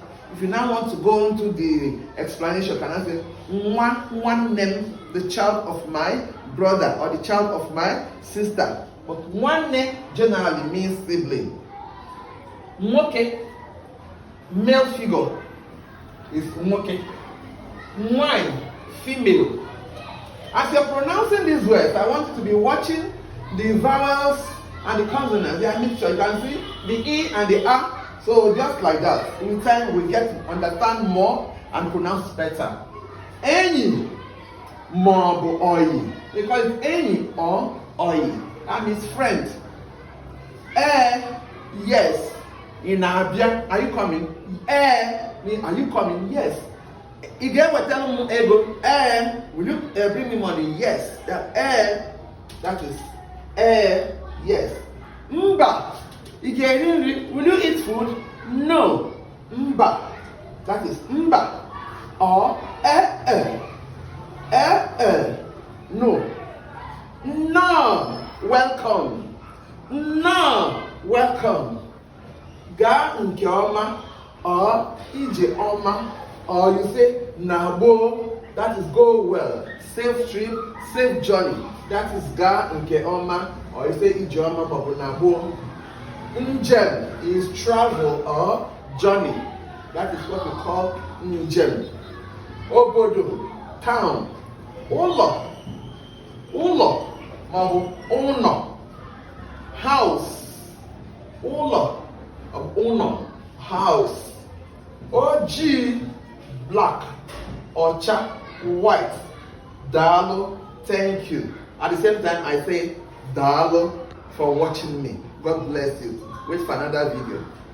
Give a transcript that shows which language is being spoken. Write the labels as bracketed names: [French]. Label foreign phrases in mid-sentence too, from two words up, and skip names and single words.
[English] If you now want to go into the explanation, you can say one name, the child of my brother or the child of my sister. But one name generally means sibling. Nwoke, male figure, is nwoke. [Igbo] Nwanyị, [English] female. As you're pronouncing these words, I want you to be watching the vowels and the consonants. They are mixture. You can see the E and the A. So just like that, in time we get to understand more and pronounce better. [Igbo] Enyi, maọbụ oyi. [English] They call it enyi or oyi. That means friend. Yes. In Abia, are you coming? Mean, are you coming? Yes. If you ever tell me ego, will you bring me money? Yes. That is yes. Mba. Will you eat food? No. Mba. That is mba. Or no. No. Welcome. No. Welcome. [Igbo] Ga nke ọma or ije ọma, [English] or you say nabo, that is go well. Safe trip, safe journey. That is [Igbo] ga nke ọma, [English] or you say [Igbo] ije ọma maọbụ nabo. [English] Njem is travel or journey. That is what we call njem. [Igbo] Obodo, town. Ụlọ, maọbụ ụnọ. House, ụlọ, ụnọ, [English] house. Oji, black, ocha, white. Dalo, thank you. At the same time, I say Dalo for watching me. God bless you. Wait for another video.